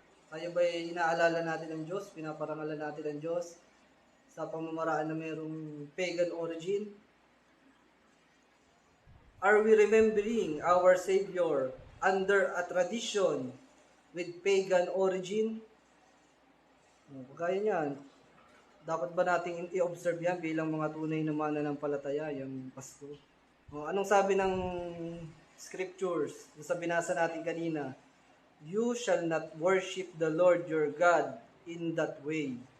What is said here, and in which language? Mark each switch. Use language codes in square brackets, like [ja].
[tl] Tayo ba'y inaalala natin ang Diyos? Pinaparangalan natin ang Diyos sa pamamaraan na mayroong pagan origin? [en] Are we remembering our Savior under a tradition with pagan origin? [tl] Kagaya niyan, dapat ba nating i-observe yan bilang mga tunay na mananampalataya, yung Pasko? Anong sabi ng scriptures, yung sa binasa natin kanina? [en] You shall not worship the Lord your God in that way.